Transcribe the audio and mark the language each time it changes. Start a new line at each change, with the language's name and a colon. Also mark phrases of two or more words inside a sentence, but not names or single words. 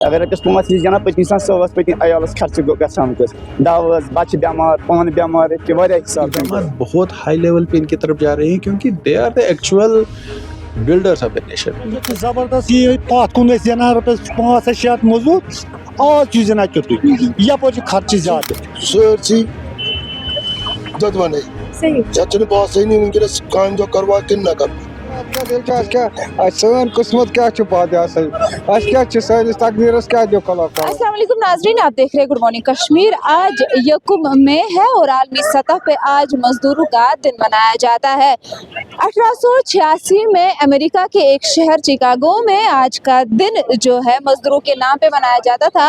Kashmiri: اگر رۄپیَس 5 یی جناب پٔتمہِ ساتہٕ صٲبَس پٔتمہِ عیالَس خرچہِ گژھان کٔس دوا بَچہِ بیمار پانہٕ بیمار کہ واریاہ حساب
Urdu: اقدامات بہت
English: high level
Urdu: پہ ان کی طرف جا رہے ہیں کیونکہ
English: they are the actual builders of the nation.
Kashmiri: زبردست یہ پتھ کن دِوان رۄپیَس 500-600 موٚزوٗر آز چھُ زینان تیُتھُے یپٲرۍ چھُ خرچہِ زیادٕ سٲرسٕے دۄدوَنے یَتھ چھُنہٕ باسٲنی وٕنکٮ۪نَس کامہِ دۄہ کَروا کِنہٕ نہ کَروا. سٲنۍ قٕسمت کیٛاہ چھُ پتہٕ یہ سا اَسہِ کیٛاہ چھُ سٲنِس تقدیٖرَس کیٛاہ دیُت خۄدا تعالیٰ.
Urdu: السلام علیکم ناظرین، آپ دیکھ رہے ہیں گڈ مارننگ کشمیر. آج 1 ہے اور عالمی سطح پہ آج مزدوروں کا دن منایا جاتا ہے. 1886 میں امریکہ کے ایک شہر چکاگو میں آج کا دن جو ہے مزدوروں کے نام پہ منایا جاتا تھا.